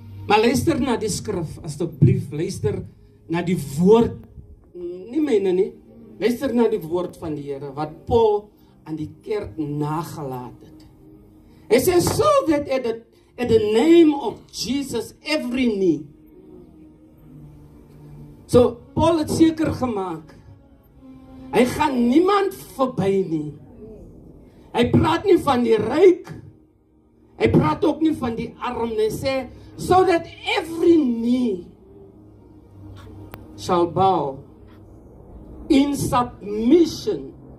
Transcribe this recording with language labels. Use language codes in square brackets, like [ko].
[af] Maar luister na die skrif, asseblief, luister na die woord, nie myne nie, luister na die woord van die Here, wat Paul aan die kerk nagelaat het. Hy sê, [en] so that at the name of Jesus, every knee. [af] So, Paul het seker gemaak, hy gaan niemand verby nie. Hy praat nie van die ryk, hy praat ook nie van die arm, hy sê, [en] so that every knee shall bow in submission.